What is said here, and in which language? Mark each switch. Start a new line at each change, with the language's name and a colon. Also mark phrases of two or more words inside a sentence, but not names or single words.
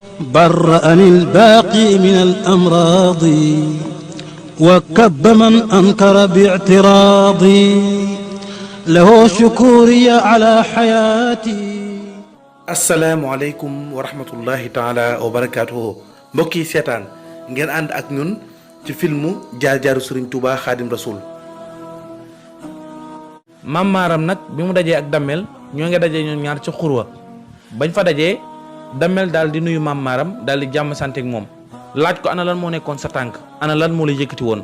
Arabic: برأني الباقي من الأمراض وكب من أنكر باعتراضي له شكوري على حياتي. السلام عليكم ورحمة الله تعالى وبركاته.
Wolof: mbokk yi seetaan ngeen ànd ak ñun ci filmu jaar-jaaru Sëriñ Tuubaa Xaadim Rasuul. Maam Maaram nag bi mu dajee ak Damel ñoo ngi dajee ñoom ñaar ci xurwa bañ fa dajee Damel daal di nuyu Maam Maaram daal di jàmm sante ak moom laaj ko ana lan moo nekkoon sa tànk ana lan moo la yëkkati woon.